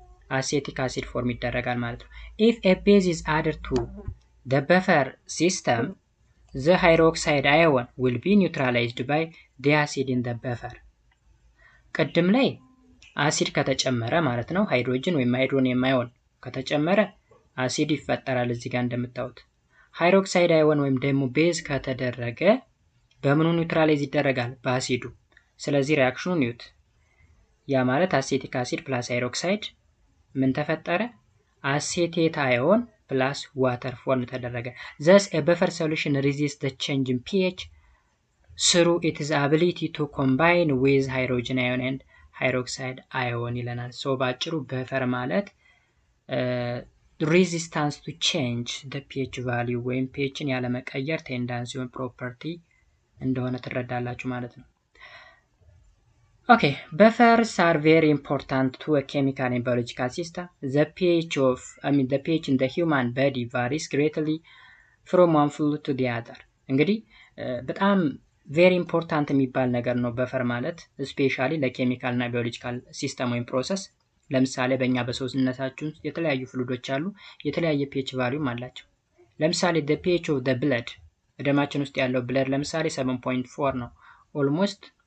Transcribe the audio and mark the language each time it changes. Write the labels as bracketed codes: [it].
[am] አሴቲክ አሲድ ፎርም ይደረጋል ማለት ነው። [en] ኢፍ ኤ ቤዝ ኢዝ አድድ ቱ ዘ በፈር ሲስተም the hydroxide ion will be neutralized by the acid in the buffer። [am] ቅድም ላይ አሲድ ከተጨመረ ማለት ነው ሃይድሮጅን ወይም ሃይድሮኒየም አዮን ከተጨመረ አሲድ ይፈጠራል እዚህ ጋር እንደምታዩት። ሃይድሮክሳይድ አዮን ወይም ደግሞ ቤዝ ከተደረገ በምኑ ኒውትራላይዝ ይደረጋል? በአሲዱ። ስለዚህ ሪአክሽኑን ይዩት። ያ ማለት አሴቲክ አሲድ ፕላስ ሃይድሮክሳይድ ምን ተፈጠረ? አሴቴት አዮን [en] plus water form [am] ተደረገ። [en] thus a buffer solution resists the change in pH through its ability to combine with hydrogen ion and hydroxide ion [am] ይለናል። ሶ ባጭሩ በፈር ማለት [en] resistance to change the pH value [am] ወይም pHን ያለ መቀየር ቴንዳንሲውን ፕሮፐርቲ እንደሆነ ትረዳላችሁ ማለት ነው። [en] Okay, buffers are very important to a chemical and biological system. The pH in the human body varies greatly from one fluid to the other. [am] እንግዲህ በጣም [en] very important [am] የሚባል ነገር ነው በፈር ማለት ስፔሻሊ ለኬሚካል እና ባዮሎጂካል ሲስተም ወይም ፕሮሰስ። ለምሳሌ በእኛ በሰውነታችን የተለያዩ ፍሉዶች አሉ፣ የተለያየ pH ቫልዩም አላቸው። ለምሳሌ [en] the pH of the blood [am] ደማችን ውስጥ ያለው ብለድ ለምሳሌ 7.4 ነው። ኦልሞስት